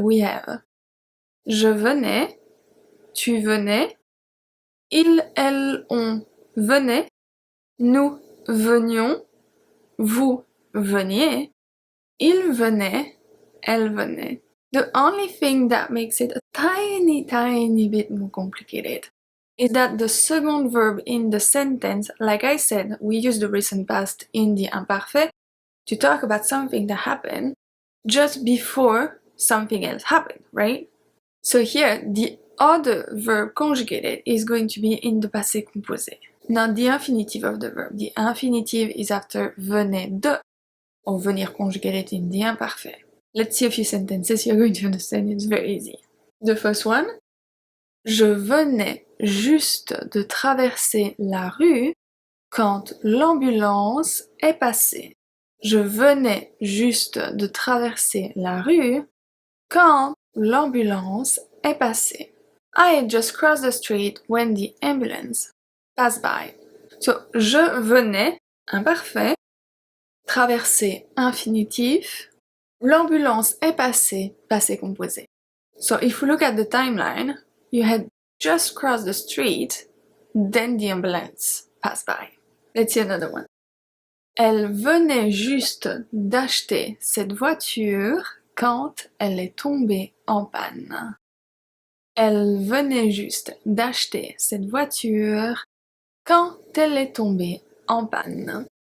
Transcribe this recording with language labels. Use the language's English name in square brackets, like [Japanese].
[English] We have [French] je venais, tu venais, il, elle, on venait, nous venions, vous veniez, il venait, elle venait. [English] The only thing that makes it a tiny bit more complicated is that the second verb in the sentence, like I said, we use the recent past in the imparfait to talk about something that happened just before something else happened, right? So here, the other verb conjugated is going to be in the passé composé, not the infinitive of the verb. The infinitive is after venait de, or venir conjugated in the imparfait. Let's see a few sentences, you're going to understand, it's very easy. The first one, [French] je venais juste de traverser la rue quand l'ambulance est passée. Je venais juste de traverser la rue quand l'ambulance est passée. [English] I had just crossed the street when the ambulance passed by. [French] So, je venais, imparfait, traverser, infinitif, l'ambulance est passée, passé composé. [English] So if we look at the timeline, you had just crossed the street, then the ambulance passed by. Let's see another one. [French] Elle venait juste d'acheter cette voiture quand elle est tombée en panne. Elle venait juste d'acheter cette voiture quand elle est tombée en panne.